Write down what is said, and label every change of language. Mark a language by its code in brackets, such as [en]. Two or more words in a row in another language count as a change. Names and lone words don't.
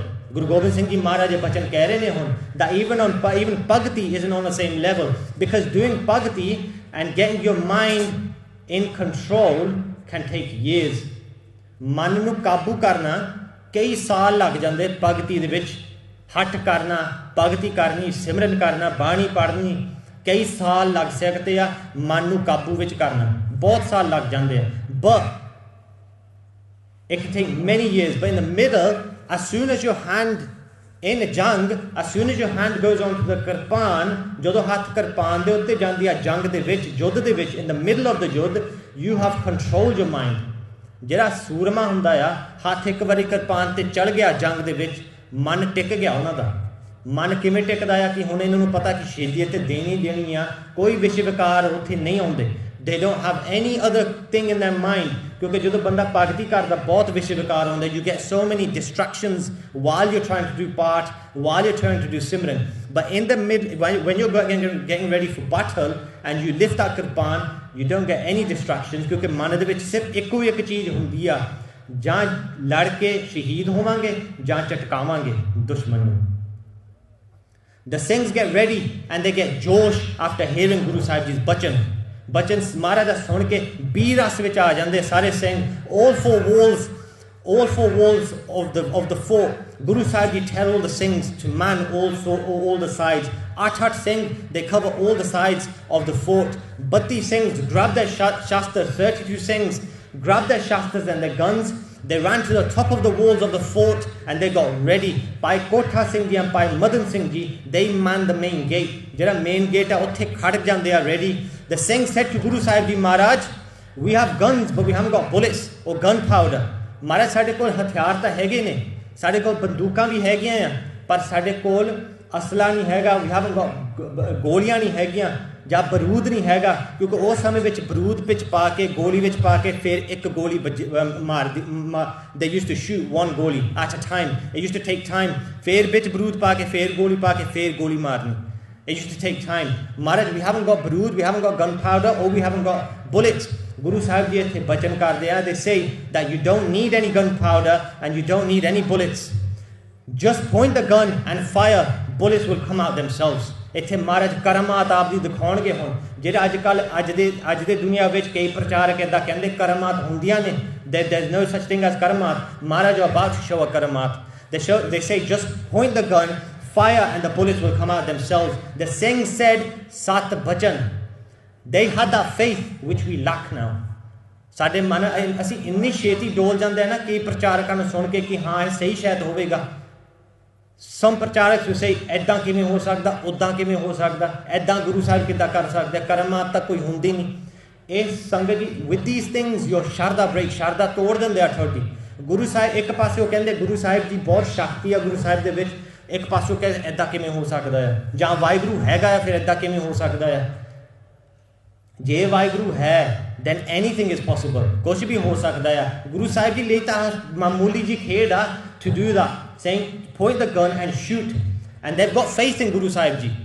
[en] Guru Gobind Singh Ji Maharaj [pa] ਬਚਨ ਕਹਿ ਰਹੇ ਨੇ ਹੁਣ [en] that even Bhagati isn't on the same level because doing Bhagati and getting your mind in control can take years. [pa] ਮਨ ਨੂੰ ਕਾਬੂ ਕਰਨਾ ਕਈ ਸਾਲ ਲੱਗ ਜਾਂਦੇ ਭਗਤੀ ਦੇ ਵਿੱਚ ਹੱਟ ਕਰਨਾ ਭਗਤੀ ਕਰਨੀ ਸਿਮਰਨ ਕਰਨਾ ਬਾਣੀ ਪੜ੍ਹਨੀ ਕਈ ਸਾਲ ਲੱਗ ਸਕਦੇ ਆ ਮਨ ਨੂੰ ਕਾਬੂ ਵਿੱਚ ਕਰਨਾ ਬਹੁਤ ਸਾਲ ਲੱਗ ਜਾਂਦੇ ਆ [en] but it can take many years but in the middle as soon as your hand in a jang as soon as your hand goes on to the kirpan [pa] ਜਦੋਂ ਹੱਥ ਕਿਰਪਾਨ ਦੇ ਉੱਤੇ ਜਾਂਦੀ ਆ ਜੰਗ ਦੇ ਵਿੱਚ ਯੁੱਧ ਦੇ ਵਿੱਚ [en] in the middle of the [pa] ਯੁੱਧ [en] you have controlled your mind [pa] ਜਿਹੜਾ ਸੂਰਮਾ ਹੁੰਦਾ ਆ ਹੱਥ ਇੱਕ ਵਾਰੀ ਕਿਰਪਾਨ ਤੇ ਚੜ ਗਿਆ ਜੰਗ ਦੇ ਵਿੱਚ ਮਨ ਟਿਕ ਗਿਆ ਉਹਨਾਂ ਦਾ ਮਨ ਕਿਵੇਂ ਟਿਕਦਾ ਆ ਕਿ ਹੁਣ ਇਹਨਾਂ ਨੂੰ ਪਤਾ ਕਿ ਸ਼ਹੀਦੀ ਤੇ ਦੇਣੀ ਆ ਕੋਈ ਵਿਸ਼ੇ ਵਿਕਾਰ ਉੱਥੇ ਨਹੀਂ ਆਉਂਦੇ [en] they don't have any other thing in their mind [pa] ਕਿਉਂਕਿ ਜਦੋਂ ਬੰਦਾ ਭਗਤੀ ਕਰਦਾ ਬਹੁਤ ਵਿਸ਼ੇ ਵਿਕਾਰ ਆਉਂਦੇ [en] you get so many distractions while you're trying to do part while you're trying to do simran but in the mid when you're getting ready for battle and you lift that kirpan you don't get any distractions [pa] ਕਿਉਂਕਿ ਮਨ ਦੇ ਵਿੱਚ ਸਿਰਫ ਇੱਕੋ ਇੱਕ ਚੀਜ਼ ਹੁੰਦੀ ਆ ਜਾਂ ਲੜ ਕੇ ਸ਼ਹੀਦ ਹੋਵਾਂਗੇ ਜਾਂ ਚਟਕਾਵਾਂਗੇ ਦੁਸ਼ਮਣ ਨੂੰ [en] the Singhs get ready and they get josh after hearing Guru Sahib ji's bachan [pa] ਬਚਨ ਮਹਾਰਾਜ ਦਾ ਸੁਣ ਕੇ 20 ਰਸ ਵਿੱਚ ਆ ਜਾਂਦੇ ਸਾਰੇ ਸਿੰਘ [en] all four walls all four walls of the fort. Guru Sahib Ji tell all the Singhs to man all the sides. 8 Singh, they cover all the sides of the fort. But these Singhs grabbed their shastras, 32 Singhs, grabbed their shastras and their guns. They ran to the top of the walls of the fort and they got ready. By Kotha Singh Ji and by Madan Singh Ji, they manned the main gate. [pa] Jehda [en] main gate [pa] ਹੈ, ਉੱਥੇ ਖੜ੍ਹ ਜਾਣ, [en] they are ready. The Singhs said to Guru Sahib Ji, Maharaj, we have guns but we haven't got bullets or gunpowder. [pa] Maharaj, ਸਾਡੇ ਕੋਲ ਹਥਿਆਰ ਤਾਂ ਹੈਗੇ ਨੇ, ਸਾਡੇ ਕੋਲ ਬੰਦੂਕਾਂ ਵੀ ਹੈਗੀਆਂ ਆ, ਪਰ ਸਾਡੇ ਕੋਲ ਅਸਲਾ ਨਹੀਂ ਹੈਗਾ, [en] we haven't got [pa] ਗੋਲੀਆਂ ਨਹੀਂ ਹੈਗੀਆਂ ਜਾਂ ਬਰੂਦ ਨਹੀਂ ਹੈਗਾ, ਕਿਉਂਕਿ ਉਸ ਸਮੇਂ ਵਿੱਚ ਬਰੂਦ ਵਿੱਚ ਪਾ ਕੇ ਗੋਲੀ ਵਿੱਚ ਪਾ ਕੇ ਫਿਰ ਇੱਕ ਗੋਲੀ ਮਾਰਦੀ, [en] they used to shoot one goalie at a time. It used to take time. [pa] ਫਿਰ ਵਿੱਚ ਬਰੂਦ ਪਾ ਕੇ ਫਿਰ ਗੋਲੀ ਪਾ ਕੇ ਫਿਰ ਗੋਲੀ ਮਾਰਨੀ. [en] It used to take time. Maharaj, we haven't got barood, we haven't got gunpowder, or we haven't got bullets. [pa] Guru Sahib Ji ਇੱਥੇ ਬਚਨ ਕਰਦੇ ਆ. [en] They say that you don't need any gunpowder and you don't need any bullets. Just point the gun and fire. Bullets will come out themselves. [pa] ਇੱਥੇ ਮਹਾਰਾਜ ਕਰਮਾਤ ਆਪ ਦੀ ਦਿਖਾਉਣਗੇ ਹੁਣ. ਜਿਹੜੇ ਅੱਜ ਦੇ ਦੁਨੀਆ ਵਿੱਚ ਕਈ ਪ੍ਰਚਾਰਕ ਇੱਦਾਂ ਕਹਿੰਦੇ ਕਰਮਾਤ ਹੁੰਦੀਆਂ ਨੇ. [en] There's no such thing as karmat. Maharaj are about to show a karmat. They say just point the gun, fire, and the bullets will come out themselves. The Singh said, [pa] ਸਤਿ ਬਚਨ. [en] They had that faith which we lack now. [pa] ਸਾਡੇ ਮਨ ਅਸੀਂ ਇੰਨੀ ਛੇਤੀ ਡੋਲ ਜਾਂਦੇ ਆ ਨਾ ਕਈ ਪ੍ਰਚਾਰਕਾਂ ਨੂੰ ਸੁਣ ਕੇ ਕਿ ਹਾਂ ਇਹ ਸਹੀ ਸ਼ਾਇਦ ਹੋਵੇਗਾ. Some ਪ੍ਰਚਾਰਕ [en] who say [pa] ਇੱਦਾਂ ਕਿਵੇਂ ਹੋ ਸਕਦਾ, ਉੱਦਾਂ ਕਿਵੇਂ ਹੋ ਸਕਦਾ, ਇੱਦਾਂ ਗੁਰੂ ਸਾਹਿਬ ਕਿੱਦਾਂ ਕਰ ਸਕਦੇ, ਕਰਮਾਤ ਤਾਂ ਕੋਈ ਹੁੰਦੀ ਨਹੀਂ. ਇਹ ਸੰਗਤ ਜੀ, [en] with these things your ਸ਼ਰਧਾ break, [pa] ਸ਼ਰਧਾ ਤੋੜ ਦਿੰਦੇ ਆ ਤੁਹਾਡੀ. ਗੁਰੂ ਸਾਹਿਬ ਇੱਕ ਪਾਸੇ ਉਹ ਕਹਿੰਦੇ ਗੁਰੂ ਸਾਹਿਬ ਦੀ ਬਹੁਤ ਸ਼ਕਤੀ ਆ ਗੁਰੂ ਸਾਹਿਬ ਦੇ ਵਿੱਚ, ਇੱਕ ਪਾਸੇ ਉਹ ਕਹਿੰਦੇ ਇੱਦਾਂ ਕਿਵੇਂ ਹੋ ਸਕਦਾ ਆ, ਜਾਂ ਵਾਹਿਗੁਰੂ ਹੈਗਾ ਆ ਫਿਰ ਇੱਦਾਂ ਕਿਵੇਂ ਹੋ ਸਕਦਾ ਆ. ਜੇ ਵਾਹਿਗੁਰੂ ਹੈ [en] then anything is possible. [pa] ਕੁਛ ਵੀ ਹੋ ਸਕਦਾ ਆ. ਗੁਰੂ ਸਾਹਿਬ ਜੀ ਲਈ ਤਾਂ ਮਾਮੂਲੀ ਜੀ ਖੇਡ ਆ [en] to do that, saying point the gun and shoot, and they've got faith in Guru Sahib Ji.